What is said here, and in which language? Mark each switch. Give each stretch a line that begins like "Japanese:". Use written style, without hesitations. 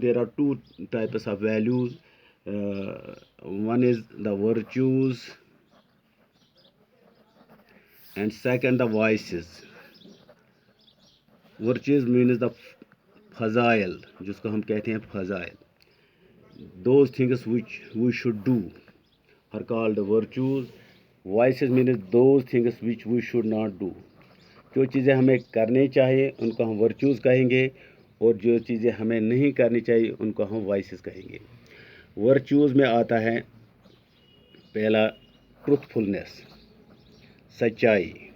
English: There are two types of values. One is the virtues, and second the vices. Virtues means the
Urdu: فضائل, جس کو ہم کہتے ہیں فضائل.
English: Those things which we should do are called virtues. Vices means those things which we should not do.
Urdu: جو چیزیں ہمیں کرنی چاہیے ان کو ہم ورچوز کہیں گے، اور جو چیزیں ہمیں نہیں کرنی چاہیے ان کو ہم وائسز کہیں گے. ورچوز میں آتا ہے پہلا ٹروتھ فلنس، سچائی.